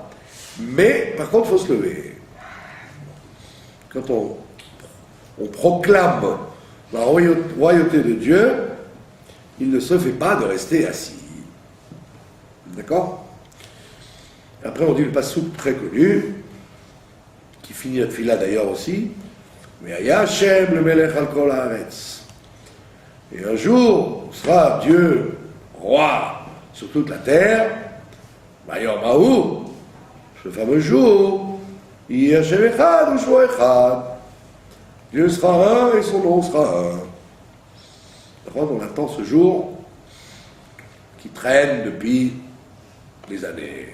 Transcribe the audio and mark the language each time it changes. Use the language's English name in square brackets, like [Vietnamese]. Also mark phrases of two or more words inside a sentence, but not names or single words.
[French] Mais, par contre, il faut se lever. Quand on proclame la royauté de Dieu, il ne se fait pas de rester assis. D'accord? Après, on dit le passouk très connu, qui finit la tefila d'ailleurs aussi, mais [Hebrew] היה השם למלך על כל הארץ. [French] Et un jour, sera Dieu roi sur toute la terre, [Hebrew] ביום ההוא, [French] ce fameux jour, [Hebrew] יהיה השם אחד ושמו אחד. [French] Dieu sera un et son nom sera un. On attend ce jour qui traîne depuis des années.